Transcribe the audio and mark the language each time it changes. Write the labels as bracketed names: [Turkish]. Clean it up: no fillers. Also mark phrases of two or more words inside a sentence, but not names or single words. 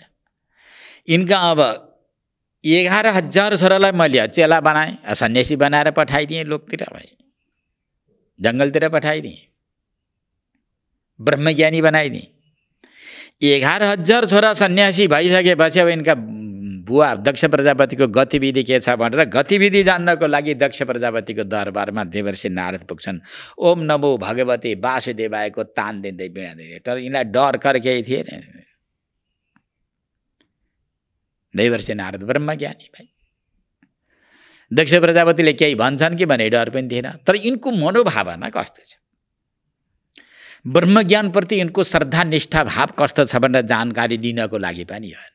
[Nepali] यिनका अब 11,000 छोरालाई मैले चेला बनाएँ, सन्यासी बनाएर पठाइदिएँ, लोकतिर भाइ जङ्गलतिर पठाइदिएँ, ब्रह्मज्ञानी बनाइदिएँ। 11,000 छोरा सन्यासी भइसकेपछि अब यिनका बुवा दक्ष प्रजापतिको गतिविधि के छ भनेर गतिविधि जान्नको लागि दक्ष प्रजापतिको दरबारमा देवर्षि नारद पुग्छन्। [Sanskrit] ओम नमो भगवते वासुदेवायको [Nepali] तान दिँदै बिना दिँदै। तर यिनलाई डर कर केही थिएन। देवर्षि नारद ब्रह्मज्ञानी भाइ। दक्ष प्रजापतिले केही भन्छन् कि भने डर पनि थिएन। तर यिनको मनोभावना कस्तो छ, ब्रह्मज्ञानप्रति यिनको श्रद्धा निष्ठा भाव कस्तो छ भनेर जानकारी दिनको लागि पनि हो।